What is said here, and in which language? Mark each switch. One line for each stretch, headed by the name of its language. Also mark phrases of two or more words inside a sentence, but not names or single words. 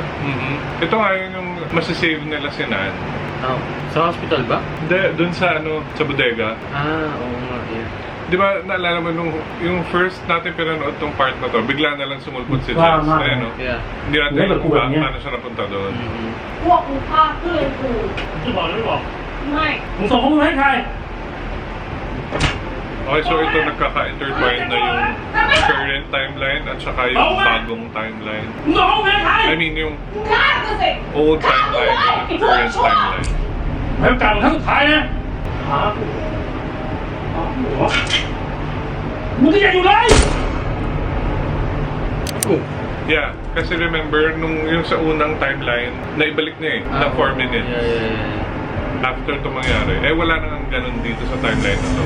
Filipino: Ito nga yun yung masasave nila si Nan. Oh, sa hospital ba? Hindi, dun sa ano, sa bodega. Ah, oo nga, yeah. Di ba, naalala mo nung yung first natin pinanood tong part na to, bigla na lang sumulpot si
English: Wow, Jess. man.
Filipino: Ayan, no?
English: Yeah.
Filipino: Hindi natin Wala alam ko kung niya. paano siya napunta doon.
Thai: พวกมึงฆ่าเพื่อนกู จะบอกหรือไม่บอก ไม่ มึงส่งข้อมูลให้ใคร
Filipino: Okay, so ito nagkaka-intertwine na yung
English: current timeline
Filipino: at saka yung bagong timeline.
Thai: มึงส่งข้อมูลให้ใคร
English: I mean,
Filipino: yung
Thai: ฆ่ากูสิ
English: old timeline and the current timeline.
Thai: ให้โอกาสมึงครั้งสุดท้ายนะหากูมึงก็ยังอยู่เลย
English: Yeah,
Filipino: kasi remember, nung yung sa unang timeline, naibalik niya eh, na 4 minutes. After ito mangyari. Eh, wala nang ganun dito sa timeline na to.